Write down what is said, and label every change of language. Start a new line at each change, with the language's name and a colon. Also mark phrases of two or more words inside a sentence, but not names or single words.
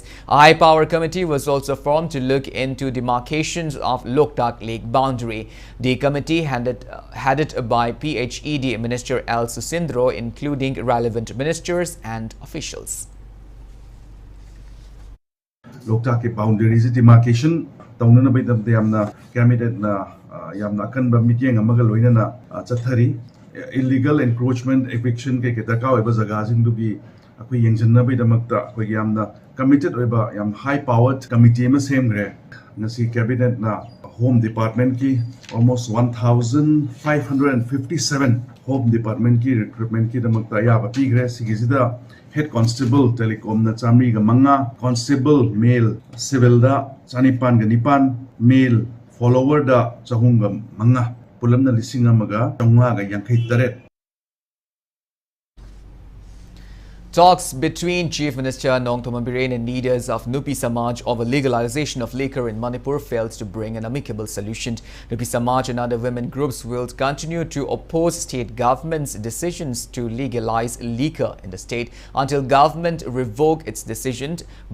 English: A high-power committee was also formed to look into demarcations of Loktak Lake boundary. The committee headed by PHED Minister L. Susindro, including relevant ministers and officials.
Manipuri: Loktak ke
English: boundaries demarcation
Manipuri: taunana bai damte yamna cabinet na yamna kanba meeting amaga loinana chathari
English: illegal encroachment eviction
Manipuri: ke ketaka oiba jaga jingdu gi akoi yengjanna bai damakta akoi yamna committed oiba yam
English: high powered committee
Manipuri: ma semgre ngasi cabinet na Home Department ki almost 1,557 Home Department ki recruitment ki damakta ya ba pigre sigizida
English: Head Constable Telecom
Manipuri: na chamri ga manga
English: Constable male civil
Manipuri: da chanipan ga nipan
English: male follower
Manipuri: da chahung ga manga pulam na lising amaga changwa ga yankai taret.
English: Talks between Chief Minister Nongthombam Biren and leaders of Nupi Samaj over legalization of liquor in Manipur failed to bring an amicable solution. Nupi Samaj and other women groups will continue to oppose state government's decisions to legalize liquor in the state until government revoke its decision.